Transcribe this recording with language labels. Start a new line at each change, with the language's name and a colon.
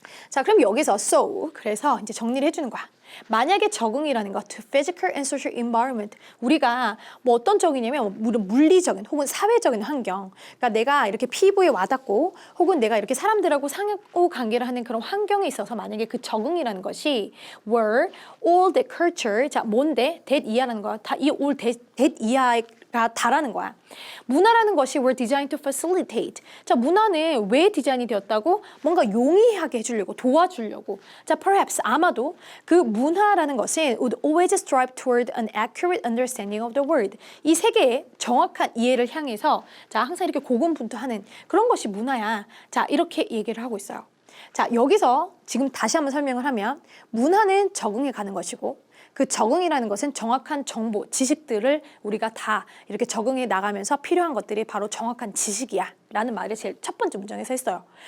Korean: 자, 그럼 여기서 so, 그래서 이제 정리를 해주는 거야. 만약에 적응이라는 것, to physical and social environment, 우리가 뭐 어떤 적응이냐면 물리적인 혹은 사회적인 환경, 그러니까 내가 이렇게 피부에 와닿고 혹은 내가 이렇게 사람들하고 상호관계를 하는 그런 환경에 있어서 만약에 그 적응이라는 것이 were all the culture, 자, 뭔데? that 이하라는 거야. 다 이 all that 이하가 다라는 거야.
English: 문화라는 것이 were designed to facilitate.
Korean: 자, 문화는 왜 디자인이 되었다고? 뭔가 용이하게 해주려고, 도와주려고.
English: 자, perhaps 아마도 그 문화라는 것은 would always strive toward an accurate understanding of the world.
Korean: 이 세계의 정확한 이해를 향해서, 자, 항상 이렇게 고군분투하는 그런 것이 문화야. 자, 이렇게 얘기를 하고 있어요. 자, 여기서 지금 다시 한번 설명을 하면 문화는 적응해 가는 것이고, 그 적응이라는 것은 정확한 정보, 지식들을 우리가 다 이렇게 적응해 나가면서 필요한 것들이 바로 정확한 지식이야 라는 말을 제일 첫 번째 문장에서 했어요.